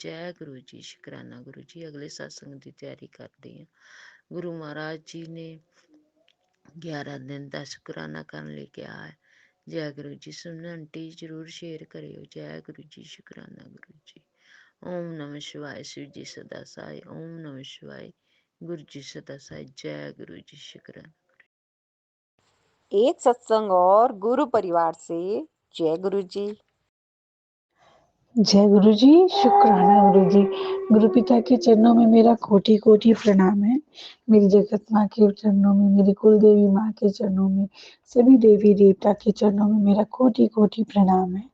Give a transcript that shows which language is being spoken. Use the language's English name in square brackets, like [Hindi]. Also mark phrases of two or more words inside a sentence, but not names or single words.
[Punjabi] ਜੈ ਗੁਰੂ ਜੀ, ਸ਼ੁਕਰਾਨਾ ਗੁਰੂ ਜੀ। ਅਗਲੇ ਸਤਸੰਗ ਦੀ ਤਿਆਰੀ ਕਰਦੀ ਹਾਂ। ਗੁਰੂ ਮਹਾਰਾਜ ਜੀ ਨੇ 11 ਦਿਨ ਦਾ ਸ਼ੁਕਰਾਨਾ ਕਰਨ ਲਈ ਕਿਹਾ ਹੈ। ਜੈ ਗੁਰੂ ਜੀ। ਸੁਣ ਆਂਟੀ ਜ਼ਰੂਰ ਸ਼ੇਅਰ ਕਰਿਓ। ਜੈ ਗੁਰੂ ਜੀ, ਸ਼ੁਕਰਾਨਾ ਗੁਰੂ ਜੀ। [Hindi] ओम नमः शिवाय। शिव जी सदा साई। ओम नमः शिवाय। गुरु जी सदा साई। जय गुरु जी, शुक्राना। एक सत्संग और गुरु परिवार से जय गुरु जी। जय गुरु जी, शुक्राना गुरु जी। गुरु पिता के चरणों में मेरा कोटि कोटि प्रणाम है। मेरी जगत माँ के चरणों में, मेरी कुल देवी माँ के चरणों में, सभी देवी देवता के चरणों में मेरा कोटि कोटि प्रणाम है।